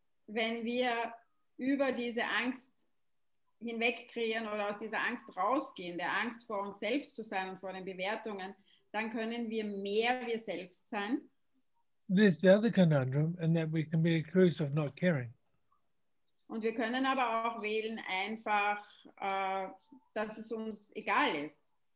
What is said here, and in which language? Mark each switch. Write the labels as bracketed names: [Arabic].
[German] Wenn wir über diese Angst hinweg kreieren oder aus dieser Angst rausgehen, der Angst vor uns selbst zu sein und vor den Bewertungen, dann können wir mehr wir selbst sein. [English] There's the other conundrum, and that we can be accused of not caring. [German] Und wir können aber auch wählen einfach, dass es uns egal ist.